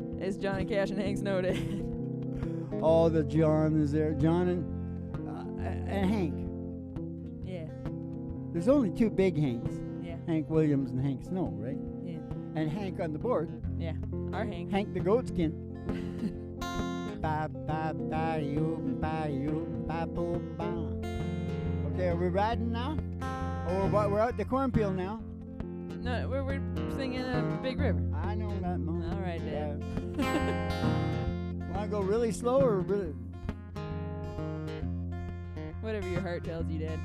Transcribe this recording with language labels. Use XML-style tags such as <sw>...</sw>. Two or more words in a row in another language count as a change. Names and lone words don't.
<en>It's Johnny Cash and Hank Snowden. Oh, the John is there. John and Hank. Yeah. There's only 2 big Hanks. Yeah. Hank Williams and Hank Snow, right? Yeah. And Hank on the board. Yeah. Our Hank. Hank the Goatskin. Ba ba ba you ba you ba boo ba. Okay, are we riding now? Or what? We're out the cornfield now. No, we're singing Big River. I know that, Mom. All right, Dad. Want to go really slow or really? Whatever your heart tells you, Dad.</en>